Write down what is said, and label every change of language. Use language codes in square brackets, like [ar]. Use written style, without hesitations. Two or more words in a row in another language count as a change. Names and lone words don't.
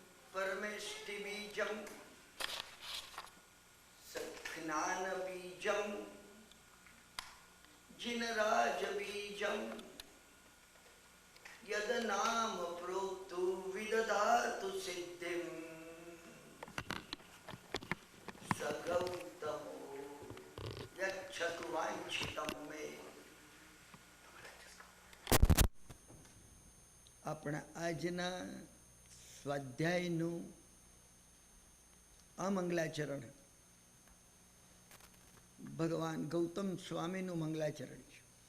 [sa] परमेष्टि बीजम सत्ज्ञान बीजम जिनराज बीजम यद नाम प्रोक्तु विदधातु सिद्धिम सगौतमो यच्छतु वांछितम मे। [gu] આપણા આજના સ્વાધ્યાયનું આ મંગલાચરણ ભગવાન ગૌતમ સ્વામીનું મંગલાચરણ છે.